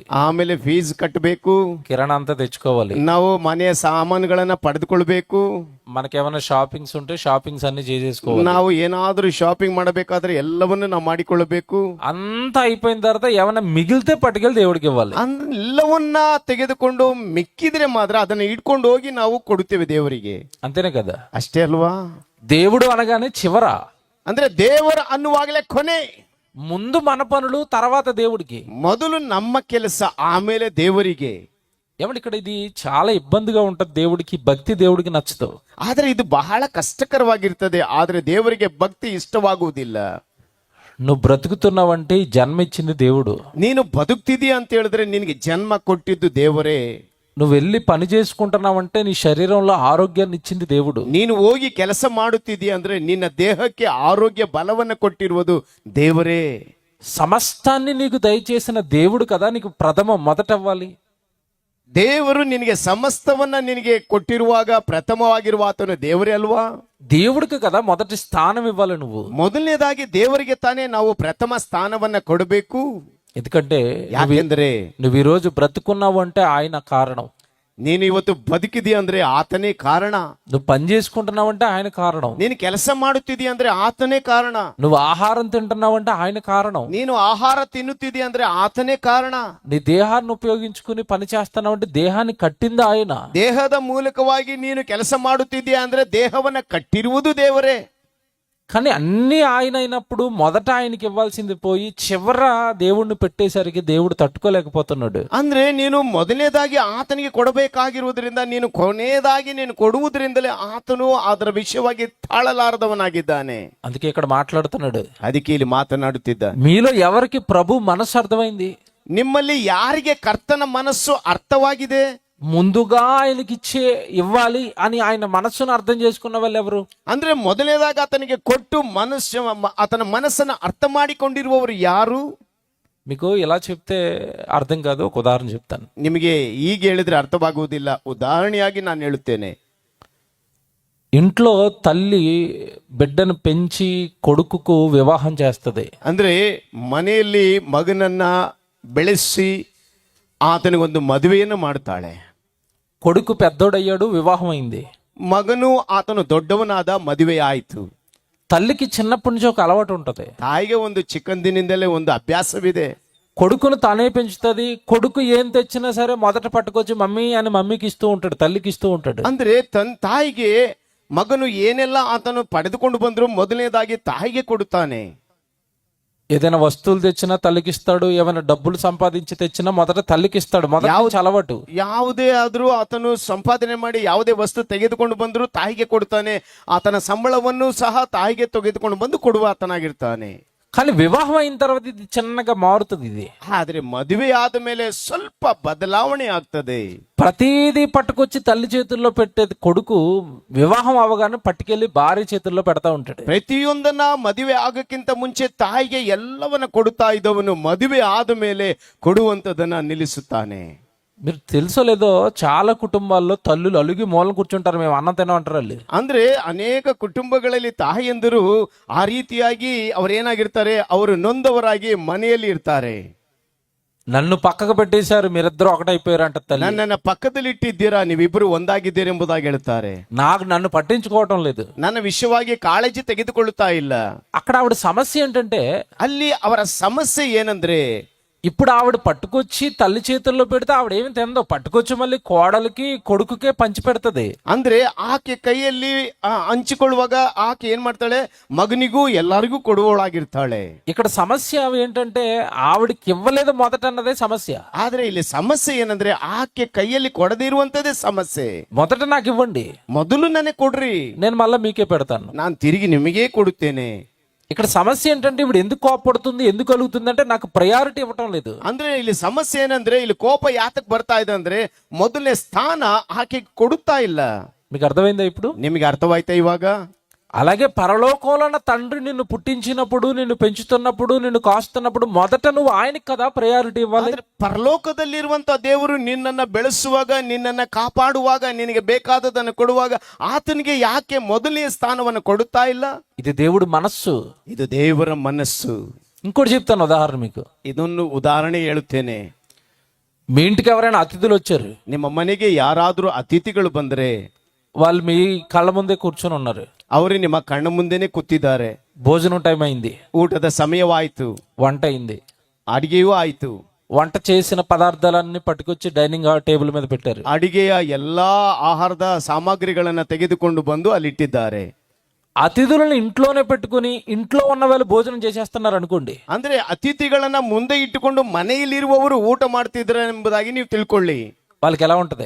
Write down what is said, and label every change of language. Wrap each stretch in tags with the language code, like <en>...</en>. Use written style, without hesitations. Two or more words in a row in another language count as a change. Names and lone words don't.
<kn>ಆಮೇಲೆ ಫೀಸ್ ಕಟ್ಟಬೇಕು,</kn> <te>కిరాణా అంతా తెచ్చుకోవాలి.</te> <kn>ನಾವು ಮನೆಯ ಸಾಮಾನುಗಳನ್ನ ಪಡೆದುಕೊಳ್ಬೇಕು,</kn> <te>మనకేమైనా షాపింగ్స్ ఉంటే షాపింగ్స్ అన్ని చేసేసుకోవాలి.</te> <kn>ನಾವು ಏನಾದ್ರೂ ಶಾಪಿಂಗ್ ಮಾಡಬೇಕಾದ್ರೆ ಎಲ್ಲವನ್ನು ನಾವು ಮಾಡಿಕೊಳ್ಳಬೇಕು.</kn> <te>అంతా అయిపోయిన తర్వాత ఏమైనా మిగిలితే పట్టుకెళ్ళి దేవుడికి ఇవ్వాలి.</te> <kn>ಎಲ್ಲವನ್ನ ತೆಗೆದುಕೊಂಡು ಮಿಕ್ಕಿದ್ರೆ ಮಾತ್ರ ಅದನ್ನ ಇಟ್ಕೊಂಡು ಹೋಗಿ ನಾವು ಕೊಡುತ್ತೇವೆ ದೇವರಿಗೆ.</kn> <te>అంతేనే కదా.</te> <kn>ಅಷ್ಟೇ ಅಲ್ವಾ?</kn> <te>దేవుడు అనగానే చివర,</te> <kn>ಅಂದ್ರೆ ದೇವರ ಅನ್ನುವಾಗಲೇ ಕೊನೆ.</kn> <te>ముందు మన పనులు, తర్వాత దేవుడికి.</te> <kn>ಮೊದಲು ನಮ್ಮ ಕೆಲಸ, ಆಮೇಲೆ ದೇವರಿಗೆ.</kn> <te>ఏమంటే ఇక్కడ ఇది చాలా ఇబ్బందిగా ఉంటది దేవుడికి, భక్తి దేవుడికి నచ్చదు.</te> <kn>ಆದ್ರೆ ಇದು ಬಹಳ ಕಷ್ಟಕರವಾಗಿರ್ತದೆ, ಆದ್ರೆ ದೇವರಿಗೆ ಭಕ್ತಿ ಇಷ್ಟವಾಗುವುದಿಲ್ಲ.</kn> <te>నువ్వు బ్రతుకుతున్నావంటే ఈ జన్మ ఇచ్చింది దేవుడు.</te> <kn>ನೀನು ಬದುಕ್ತಿದೀಯ ಅಂತ ಹೇಳಿದ್ರೆ ನಿನಗೆ ಜನ್ಮ ಕೊಟ್ಟಿದ್ದು ದೇವರೇ.</kn> <te>నువ్వు వెళ్ళి పని చేసుకుంటున్నావంటే నీ శరీరంలో ఆరోగ్యాన్ని ఇచ్చింది దేవుడు.</te> <kn>ನೀನು ಹೋಗಿ ಕೆಲಸ ಮಾಡುತ್ತಿದೀಯ ಅಂದ್ರೆ ನಿನ್ನ ದೇಹಕ್ಕೆ ಆರೋಗ್ಯ ಬಲವನ್ನು ಕೊಟ್ಟಿರುವುದು ದೇವರೇ.</kn> <te>సమస్తాన్ని నీకు దయచేసిన దేవుడు కదా నీకు మొదట అవ్వాలి.</te> <kn>ದೇವರು ನಿನಗೆ ಸಮಸ್ತವನ್ನ ನಿನಗೆ ಕೊಟ್ಟಿರುವಾಗ ಪ್ರಥಮವಾಗಿರುವ ಆತನು ದೇವರೇ ಅಲ್ವಾ?</kn> <te>దేవుడికి కదా మొదటి స్థానం ఇవ్వాలి నువ్వు.</te> <kn>ಮೊದಲನೇದಾಗಿ ದೇವರಿಗೆ ತಾನೇ ನಾವು ಪ್ರಥಮ ಸ್ಥಾನವನ್ನ ಕೊಡಬೇಕು.</kn> <te>ఎందుకంటే</te> <kn>ಯಾಕೆಂದ್ರೆ</kn> <te>నువ్వు ఈ రోజు బ్రతుకున్నావు అంటే ఆయన కారణం.</te> <kn>ನೀನು ಇವತ್ತು ಬದುಕಿದೀಯ ಅಂದ್ರೆ ಆತನೇ ಕಾರಣ.</kn> <te>నువ్వు పని చేసుకుంటున్నావు అంటే ఆయన కారణం.</te> <kn>ನೀನು ಕೆಲಸ ಮಾಡುತ್ತಿದೀಯ ಅಂದ್ರೆ ಆತನೇ ಕಾರಣ.</kn> <te>నువ్వు ఆహారం తింటున్నావు అంటే ఆయన కారణం.</te> <kn>ನೀನು ಆಹಾರ ತಿನ್ನುತ್ತಿದೀಯ ಅಂದ್ರೆ ಆತನೇ ಕಾರಣ.</kn> <te>నీ దేహాన్ని ఉపయోగించుకుని పని చేస్తున్నావు అంటే దేహాన్ని కట్టింది ఆయన.</te> <kn>ದೇಹದ ಮೂಲಕವಾಗಿ ನೀನು ಕೆಲಸ ಮಾಡುತ್ತಿದೀಯ ಅಂದ್ರೆ ದೇಹವನ್ನ ಕಟ್ಟಿರುವುದು ದೇವರೇ.</kn> <te>కానీ అన్ని ఆయన అయినప్పుడు మొదట ఆయనకి ఇవ్వాల్సింది పోయి చివర దేవుణ్ణి పెట్టేసరికి దేవుడు తట్టుకోలేకపోతున్నాడు.</te> <kn>ಅಂದ್ರೆ ನೀನು ಮೊದಲನೇದಾಗಿ ಆತನಿಗೆ ಕೊಡಬೇಕಾಗಿರುವುದರಿಂದ ನೀನು ಕೊನೆಯದಾಗಿ ನೀನು ಕೊಡುವುದರಿಂದಲೇ ಆತನು ಅದರ ವಿಷಯವಾಗಿ ತಾಳಲಾರದವನಾಗಿದ್ದಾನೆ.</kn> <te>అందుకే ఇక్కడ మాట్లాడుతున్నాడు.</te> <kn>ಅದಕ್ಕೆ ಇಲ್ಲಿ ಮಾತನಾಡುತ್ತಿದ್ದ,</kn> <te>మీలో ఎవరికి ప్రభు మనసు అర్థమైంది?</te> <kn>ನಿಮ್ಮಲ್ಲಿ ಯಾರಿಗೆ ಕರ್ತನ ಮನಸ್ಸು ಅರ್ಥವಾಗಿದೆ?</kn> <te>ముందుగా ఆయనకి ఇవ్వాలి అని ఆయన మనస్సును అర్థం చేసుకున్న వాళ్ళు ఎవరు?</te> <kn>ಅಂದ್ರೆ ಮೊದಲನೇದಾಗಿ ಆತನಿಗೆ ಕೊಟ್ಟು ಆತನ ಮನಸ್ಸನ್ನು ಅರ್ಥ ಮಾಡಿಕೊಂಡಿರುವವರು ಯಾರು?</kn> <te>మీకు ఇలా చెప్తే అర్థం కాదు, ఒక ఉదాహరణ చెప్తాను.</te> <kn>ನಿಮಗೆ ಈಗ ಹೇಳಿದ್ರೆ ಅರ್ಥವಾಗುವುದಿಲ್ಲ, ಉದಾಹರಣೆಯಾಗಿ ನಾನು ಹೇಳುತ್ತೇನೆ.</kn> <te>ఇంట్లో తల్లి బిడ్డను పెంచి కొడుకుకు వివాహం చేస్తుంది.</te> <kn>ಅಂದ್ರೆ ಮನೆಯಲ್ಲಿ ಮಗನನ್ನ ಬೆಳೆಸಿ ಆತನಿಗೊಂದು ಮದುವೆಯನ್ನು ಮಾಡ್ತಾಳೆ.</kn> <te>కొడుకు పెద్దోడయ్యాడు, వివాహం అయింది.</te> <kn>ಮಗನು ಆತನು ದೊಡ್ಡವನಾದ, ಮದುವೆ ಆಯಿತು.</kn> <te>తల్లికి చిన్నప్పటి నుంచి ఒక అలవాటు ఉంటది.</te> <kn>ತಾಯಿಗೆ ಒಂದು ಚಿಕ್ಕಂದಿನಿಂದಲೇ ಒಂದು ಅಭ್ಯಾಸವಿದೆ.</kn> <te>కొడుకును తానే పెంచుతుంది. కొడుకు ఏం తెచ్చినా సరే మొదట పట్టుకొచ్చి మమ్మీ అని మమ్మీకి ఇస్తూ ఉంటాడు, తల్లికి ఇస్తూ ఉంటాడు.</te> <kn>ಅಂದ್ರೆ ತಾಯಿಗೆ ಮಗನು ಏನೆಲ್ಲ ಆತನು ಪಡೆದುಕೊಂಡು ಬಂದ್ರು ಮೊದಲನೇದಾಗಿ ತಾಯಿಗೆ ಕೊಡುತ್ತಾನೆ.</kn> <te>ఏదైనా వస్తువులు తెచ్చినా తల్లికి ఇస్తాడు, ఏమైనా డబ్బులు సంపాదించి తెచ్చినా మొదట తల్లికి ఇస్తాడు. అలవాటు.</te> <kn>ಯಾವುದೇ ಆದ್ರೂ ಆತನು ಸಂಪಾದನೆ ಮಾಡಿ ಯಾವುದೇ ವಸ್ತು ತೆಗೆದುಕೊಂಡು ಬಂದ್ರು ತಾಯಿಗೆ ಕೊಡ್ತಾನೆ. ಆತನ ಸಂಬಳವನ್ನು ಸಹ ತಾಯಿಗೆ ತೆಗೆದುಕೊಂಡು ಬಂದು ಕೊಡುವ ಆತನಾಗಿರ್ತಾನೆ.</kn> <te>కానీ వివాహం అయిన తర్వాత ఇది చిన్నగా మారుతుంది. ఇది</te> <kn>ಆದ್ರೆ ಮದುವೆ ಆದ ಮೇಲೆ ಸ್ವಲ್ಪ ಬದಲಾವಣೆ ಆಗ್ತದೆ.</kn> <te>ప్రతిదీ పట్టుకొచ్చి తల్లి చేతుల్లో పెట్టేది కొడుకు వివాహం అవగానే పట్టుకెళ్లి భార్య చేతుల్లో పెడతా ఉంటాడు.</te> <kn>ಪ್ರತಿಯೊಂದನ್ನ ಮದುವೆ ಆಗಕ್ಕಿಂತ ಮುಂಚೆ ತಾಯಿಗೆ ಎಲ್ಲವನ್ನ ಕೊಡುತ್ತಾ ಇದ್ದವನು ಮದುವೆ ಆದ ಮೇಲೆ ಕೊಡುವಂತದನ್ನ ನಿಲ್ಲಿಸುತ್ತಾನೆ.</kn> <te>మీరు తెలుసో లేదో, చాలా కుటుంబాల్లో తల్లులు అలుగి మూలం కూర్చుంటారు, మేము అన్నం తినమంటారు వాళ్ళు.</te> <kn>ಅಂದ್ರೆ ಅನೇಕ ಕುಟುಂಬಗಳಲ್ಲಿ ತಾಯಿಯಂದರು ಆ ರೀತಿಯಾಗಿ ಅವರೇನಾಗಿರ್ತಾರೆ, ಅವರು ನೊಂದವರಾಗಿ ಮನೆಯಲ್ಲಿ ಇರ್ತಾರೆ.</kn> <te>నన్ను పక్కకు పెట్టేశారు, మీరిద్దరు ఒకటైపోయారంట తల్లి.</te> <kn>ನನ್ನನ್ನ ಪಕ್ಕದಲ್ಲಿ ಇಟ್ಟಿದ್ದೀರಾ, ನೀವಿಬ್ಬರು ಒಂದಾಗಿದ್ದೀರಿ ಎಂಬುದಾಗಿ ಹೇಳ್ತಾರೆ.</kn> <te>నన్ను పట్టించుకోవటం లేదు,</te> <kn>ನನ್ನ ವಿಷಯವಾಗಿ ಕಾಳಜಿ ತೆಗೆದುಕೊಳ್ಳುತ್ತಾ ಇಲ್ಲ.</kn> <te>అక్కడ ఆవిడ సమస్య ఏంటంటే,</te> <kn>ಅಲ್ಲಿ ಅವರ ಸಮಸ್ಯೆ ಏನಂದ್ರೆ,</kn> <te>ఇప్పుడు ఆవిడ పట్టుకొచ్చి తల్లి చేతుల్లో పెడితే ఆవిడ ఏమి తిందో, పట్టుకొచ్చి మళ్ళీ కోడలికి కొడుకుకే పంచి పెడుతుంది.</te> <kn>ಅಂದ್ರೆ ಆಕೆ ಕೈಯಲ್ಲಿ ಹಂಚಿಕೊಳ್ಳುವಾಗ ಆಕೆ ಏನ್ ಮಾಡ್ತಾಳೆ, ಮಗನಿಗೂ ಎಲ್ಲರಿಗೂ ಕೊಡುವಳಾಗಿರ್ತಾಳೆ.</kn> <te>ఇక్కడ సమస్య ఏంటంటే ఆవిడకి ఇవ్వలేదు మొదట అన్నదే సమస్య.</te> <kn>ಆದ್ರೆ ಇಲ್ಲಿ ಸಮಸ್ಯೆ ಏನಂದ್ರೆ ಆಕೆ ಕೈಯಲ್ಲಿ ಕೊಡದಿರುವಂತದೇ ಸಮಸ್ಯೆ.</kn> <te>మొదట నాకు ఇవ్వండి,</te> <kn>ಮೊದಲು ನನಗೆ ಕೊಡ್ರಿ,</kn> <te>నేను మళ్ళీ మీకే పెడతాను,</te> <kn>ನಾನು ತಿರುಗಿ ನಿಮಗೇ ಕೊಡುತ್ತೇನೆ.</kn> <te>ఇక్కడ సమస్య ఏంటంటే ఇప్పుడు ఎందుకు కోపడుతుంది, ఎందుకు కలుగుతుంది అంటే నాకు ప్రయారిటీ ఇవ్వటం లేదు.</te> <kn>ಅಂದ್ರೆ ಇಲ್ಲಿ ಸಮಸ್ಯೆ ಏನಂದ್ರೆ, ಇಲ್ಲಿ ಕೋಪ ಯಾತಕ್ ಬರ್ತಾ ಇದೆ ಅಂದ್ರೆ ಮೊದಲನೇ ಸ್ಥಾನ ಆಕೆ ಕೊಡುತ್ತಾ ಇಲ್ಲ.</kn> <te>మీకు అర్థమైందా? ఇప్పుడు</te> <kn>ನಿಮಗೆ ಅರ್ಥವಾಯ್ತಾ? ಇವಾಗ</kn> <te>అలాగే పరలోకంలో ఉన్న తండ్రి నిన్ను పుట్టించినప్పుడు, నిన్ను పెంచుతున్నప్పుడు, నిన్ను కాస్తున్నప్పుడు మొదట నువ్వు ఆయనకి కదా ప్రయారిటీ ಇవ్వాలి.</te> <kn>ಆದ್ರೆ ಪರಲೋಕದಲ್ಲಿರುವಂತ ದೇವರು ನಿನ್ನನ್ನ ಬೆಳೆಸುವಾಗ, ನಿನ್ನನ್ನ ಕಾಪಾಡುವಾಗ, ನಿನಗೆ ಬೇಕಾದದನ್ನು ಕೊಡುವಾಗ ಆತನಿಗೆ ಯಾಕೆ ಮೊದಲನೇ ಸ್ಥಾನವನ್ನು ಕೊಡುತ್ತಾ ಇಲ್ಲ?</kn> <te>ఇది దేవుడి మనస్సు.</te> <kn>ಇದು ದೇವರ ಮನಸ್ಸು.</kn> <te>ఇంకోటి చెప్తాను ఉదాహరణ మీకు.</te> <kn>ಇದೊಂದು ಉದಾಹರಣೆ ಹೇಳುತ್ತೇನೆ.</kn> <te>మీ ఇంటికి ఎవరైనా అతిథులు వచ్చారు,</te> <kn>ನಿಮ್ಮ ಮನೆಗೆ ಯಾರಾದ್ರೂ ಅತಿಥಿಗಳು ಬಂದ್ರೆ</kn> <te>వాళ్ళు మీ కళ్ళ ముందే కూర్చొని ఉన్నారు,</te> <kn>ಅವರು ನಿಮ್ಮ ಕಣ್ಣ ಮುಂದೆನೆ ಕೂತಿದ್ದಾರೆ.</kn> <te>భోజనం టైం అయింది,</te> <kn>ಊಟದ ಸಮಯವಾಯ್ತು,</kn> <te>వంట అయింది,</te> <kn>ಅಡಿಗೆಯೂ ಆಯ್ತು.</kn> <te>వంట చేసిన పదార్థాలన్నీ పట్టుకొచ్చి</te> <en>dining table</en> <te>మీద పెట్టారు.</te> <kn>ಅಡಿಗೆಯ ಎಲ್ಲಾ ಆಹಾರದ ಸಾಮಗ್ರಿಗಳನ್ನ ತೆಗೆದುಕೊಂಡು ಬಂದು ಅಲ್ಲಿಟ್ಟಿದ್ದಾರೆ.</kn> <te>అతిథులను ఇంట్లోనే పెట్టుకుని ఇంట్లో ఉన్న వాళ్ళు భోజనం చేసేస్తున్నారు అనుకోండి.</te> <kn>ಅಂದ್ರೆ ಅತಿಥಿಗಳನ್ನ ಮುಂದೆ ಇಟ್ಟುಕೊಂಡು ಮನೆಯಲ್ಲಿರುವವರು ಊಟ ಮಾಡ್ತಿದ್ದಾರೆ ಎಂಬುದಾಗಿ ನೀವು ತಿಳ್ಕೊಳ್ಳಿ.</kn> <te>వాళ్ళకి ఎలా ఉంటది?</te>